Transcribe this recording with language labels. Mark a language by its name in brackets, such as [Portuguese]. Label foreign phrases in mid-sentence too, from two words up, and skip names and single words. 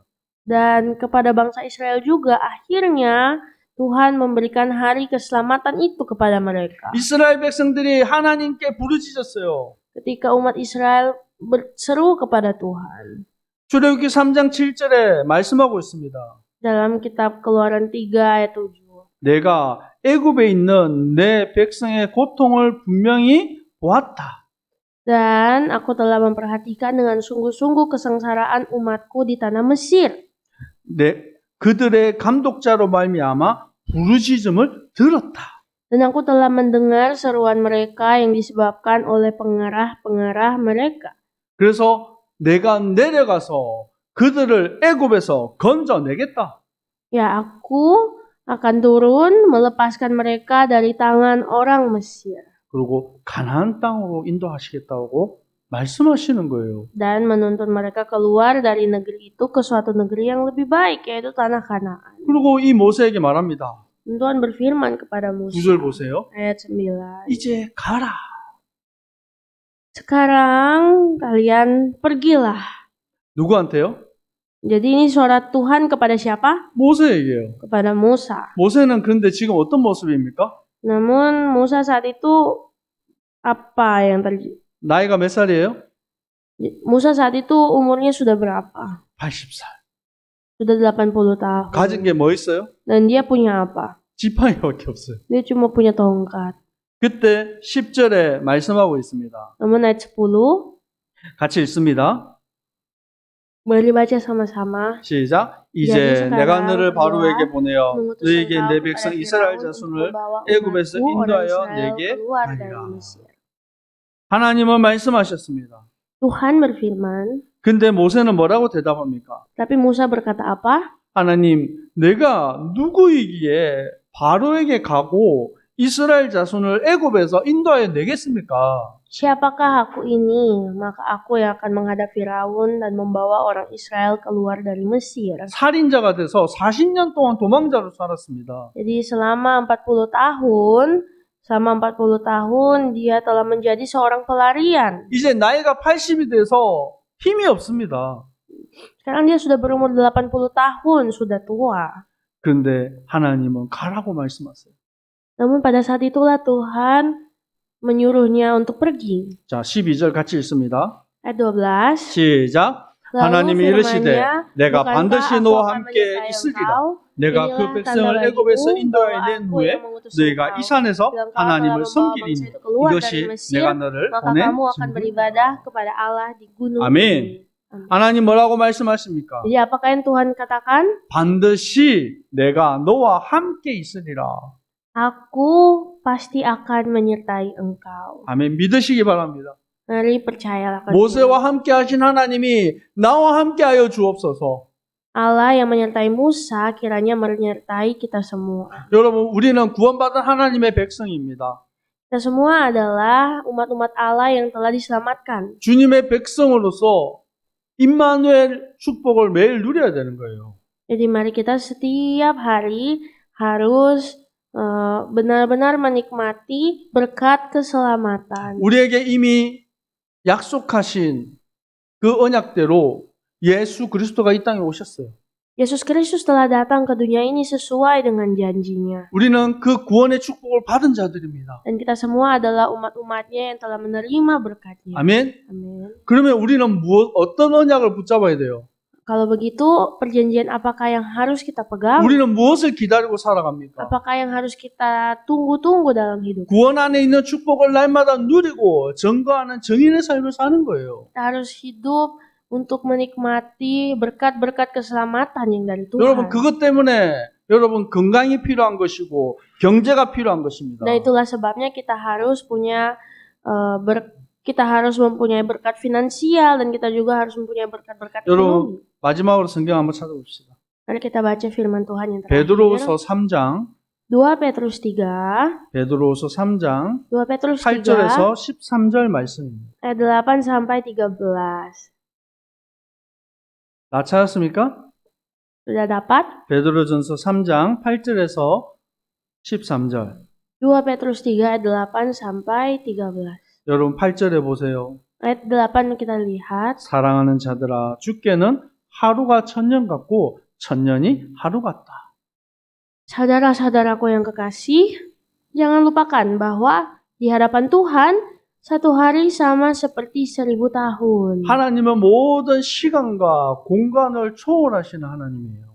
[Indonesian] Dan kepada bangsa Israel juga akhirnya Tuhan memberikan hari keselamatan itu kepada mereka. [Korean] 이스라엘 백성들이 하나님께 부르짖었어요. [Indonesian] Ketika umat Israel berseru kepada Tuhan. [Korean] 출애굽기 3장 7절에 말씀하고 있습니다. [Indonesian] Dalam kitab Keluaran 3 ayat 7. [Korean] 내가 애굽에 있는 내 백성의 고통을 분명히 보았다. [Indonesian] Dan aku telah memperhatikan dengan sungguh-sungguh kesengsaraan umatku di tanah Mesir. [Korean] 그들의 감독자로 말미암아 부르짖음을 들었다. [Indonesian] Dan aku telah mendengar seruan mereka yang disebabkan oleh pengarah-pengarah mereka. [Korean] 그래서 내가 내려가서 그들을 애굽에서 건져내겠다. [Indonesian] Ya, aku akan turun melepaskan mereka dari tangan orang Mesir. [Korean] 그리고 가나안 땅으로 인도하시겠다고 말씀하시는 거예요. [Indonesian] Dan menuntun mereka keluar dari negeri itu ke suatu negeri yang lebih baik, yaitu tanah Kanaan. [Korean] 그리고 이 모세에게 말합니다. [Indonesian] Tuhan berfirman kepada Musa. [Korean] 9절 보세요. [Indonesian] Ayat 9. [Korean] 이제 가라. [Indonesian] Sekarang kalian pergilah. [Korean] 누구한테요? [Indonesian] Jadi ini suara Tuhan kepada siapa? [Korean] 모세에게요. [Indonesian] Kepada Musa. [Korean] 모세는 그런데 지금 어떤 모습입니까? [Indonesian] Namun Musa saat itu apa yang terjadi? [Korean] 나이가 몇 살이에요? [Indonesian] Musa saat itu umurnya sudah berapa? [Korean] 80살. [Indonesian] Sudah 80 tahun. [Korean] 가진 게 뭐 있어요? [Indonesian] Dan dia punya apa? [Korean] 지팡이밖에 없어요. [Indonesian] Dia cuma punya tongkat. [Korean] 그때 10절에 말씀하고 있습니다. [Indonesian] Namun ayat 10, [Korean] 같이 읽습니다. [Indonesian] mari baca sama-sama. [Korean] 시작. [Indonesian] Jadi [Korean] 이제 [Indonesian] sekarang [Korean] 내가 너를 [Indonesian] berdoa, [Korean] 바로에게 보내어 [Indonesian] mengutus [Korean] 너에게 [Indonesian] engkau [Korean] 내 [Indonesian] kepada [Korean] 백성 [Indonesian] Firaun [Korean] 이스라엘 [Indonesian] untuk [Korean] 자손을 [Indonesian] membawa [Korean] 애굽에서 [Indonesian] umatku, orang [Korean] 인도하여 [Indonesian] Israel, [Korean] 내게 [Indonesian] keluar dari [Korean] 하리라. [Indonesian] Mesir. [Korean] 하나님은 말씀하셨습니다. [Indonesian] Tuhan berfirman, [Korean] 근데 모세는 뭐라고 대답합니까? [Indonesian] tapi Musa berkata apa? [Korean] 하나님, 내가 누구이기에 바로에게 가고 이스라엘 자손을 애굽에서 인도하여 내겠습니까? [Indonesian] Siapakah aku ini? Maka aku yang akan menghadap Firaun dan membawa orang Israel keluar dari Mesir. [Korean] 살인자가 돼서 40년 동안 도망자로 살았습니다. [Indonesian] Jadi selama 40 tahun dia telah menjadi seorang pelarian. [Korean] 이제 나이가 80이 돼서 힘이 없습니다. [Indonesian] Sekarang dia sudah berumur 80 tahun, sudah tua. [Korean] 그런데 하나님은 가라고 말씀하세요. [Indonesian] Namun pada saat itulah Tuhan menyuruhnya untuk pergi. [Korean] 자, 12절 같이 읽습니다. [Indonesian] Ayat 12. [Korean] 시작. [Indonesian] Lalu [Korean] 하나님이 이르시되 [Indonesian] firman-Nya, [Korean] 내가 [Indonesian] "Bukankah [Korean] 반드시 [Indonesian] aku [Korean] 너와 [Indonesian] akan [Korean] 함께 [Indonesian] menyertai [Korean] 있으리라. [Indonesian] engkau? [Korean] 내가 그 [Indonesian] Inilah [Korean] 백성을 [Indonesian] tanda [Korean] 애굽에서 [Indonesian] bagimu [Korean] 인도하여 [Indonesian] bahwa [Korean] 낸 [Indonesian] aku [Korean] 후에 [Indonesian] yang mengutus [Korean] 너희가 [Indonesian] engkau. [Korean] 이 산에서 [Indonesian] Bila engkau [Korean] 하나님을 [Indonesian] telah membawa bangsa [Korean] 섬기리니 [Indonesian] itu keluar dari [Korean] 이것이 [Indonesian] Mesir, [Korean] 내가 너를 [Indonesian] maka [Korean] 보낸 [Indonesian] kamu akan [Korean] 증거다. [Indonesian] beribadah kepada Allah di gunung [Korean] 아멘. [Indonesian] ini." Amin. [Korean] 하나님 뭐라고 말씀하십니까? [Indonesian] Jadi apakah yang Tuhan katakan? [Korean] 반드시 내가 너와 함께 있으리라. [Indonesian] Aku pasti akan menyertai engkau. [Korean] 아멘. 믿으시기 바랍니다. [Indonesian] Mari percayalah kepada [Korean] 모세와 함께 하신 하나님이 나와 함께 하여 주옵소서. [Indonesian] Allah yang menyertai Musa kiranya menyertai kita semua. [Korean] 여러분, 우리는 구원받은 하나님의 백성입니다. [Indonesian] Kita semua adalah umat-umat Allah yang telah diselamatkan. [Korean] 주님의 백성으로서 임마누엘 축복을 매일 누려야 되는 거예요. [Indonesian] Jadi mari kita setiap hari harus benar-benar menikmati berkat keselamatan. [Korean] 우리에게 이미 약속하신 그 언약대로 예수 그리스도가 이 땅에 오셨어요. [Indonesian] Yesus Kristus telah datang ke dunia ini sesuai dengan janjinya. [Korean] 우리는 그 구원의 축복을 받은 자들입니다. [Indonesian] Dan kita semua adalah umat-umatnya yang telah menerima berkatnya. [Korean] 아멘. [Indonesian] Amin. [Korean] 그러면 우리는 어떤 언약을 붙잡아야 돼요? [Indonesian] Kalau begitu, perjanjian apakah yang harus kita pegang? [Korean] 우리는 무엇을 기다리고 살아갑니까? [Indonesian] Apakah yang harus kita tunggu-tunggu dalam hidup? [Korean] 구원 안에 있는 축복을 날마다 누리고 증거하는 정인의 삶을 사는 거예요. [Indonesian] Kita harus hidup untuk menikmati berkat-berkat keselamatan yang dari Tuhan. [Korean] 여러분, 그것 때문에 여러분 건강이 필요한 것이고 경제가 필요한 것입니다. [Indonesian] Nah, itulah sebabnya kita harus mempunyai berkat finansial dan kita juga harus mempunyai berkat-berkat ekonomi. [Korean] 여러분, 마지막으로 성경 한번 찾아봅시다. [Indonesian] Mari kita baca firman Tuhan yang terakhir. [Korean] 베드로후서 3장 [Indonesian] 2 Petrus 3 [Korean] 베드로후서 3장 [Indonesian] 2 Petrus 3 [Korean] 8절에서 13절 말씀입니다. [Indonesian] ayat 8 sampai 13. [Korean] 다 찾았습니까? [Indonesian] Sudah dapat? [Korean] 베드로전서 3장 8절에서 13절. [Indonesian] 2 Petrus 3 ayat 8 sampai 13. [Korean] 여러분 8절에 보세요. [Indonesian] Ayat 8 kita lihat. [Korean] 사랑하는 자들아, 주께는 하루가 천년 같고 천년이 하루 같다. [Indonesian] Saudara-saudaraku yang kekasih, jangan lupakan bahwa di hadapan Tuhan, satu hari sama seperti 1000 tahun. [Korean] 하나님은 모든 시간과 공간을 초월하시는 하나님이에요.